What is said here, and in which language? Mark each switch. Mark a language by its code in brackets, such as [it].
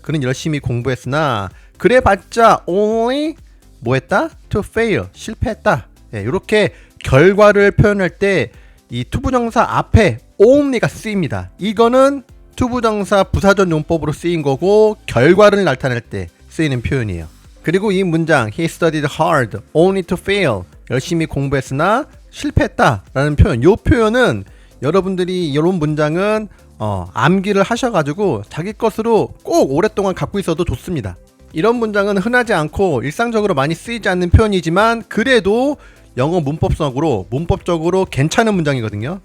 [ko] 그는 열심히 공부했으나 그래봤자 only 뭐 했다? [en] To fail. [ko] 실패했다. 예, 이렇게 결과를 표현할 때 이 투부정사 앞에 only가 쓰입니다. 이거는 투부정사 부사절 용법으로 쓰인 거고 결과를 나타낼 때 쓰이는 표현이에요. 그리고 이 문장 [en] He studied hard only to fail. [ko] 열심히 공부했으나 실패했다 라는 표현, 이 표현은 여러분들이 이런 문장은 암기를 하셔가지고 자기 것으로 꼭 오랫동안 갖고 있어도 좋습니다. 이런 문장은 흔하지 않고 일상적으로 많이 쓰이지 않는 표현이지만 그래도 영어 문법적으로 괜찮은 문장이거든요.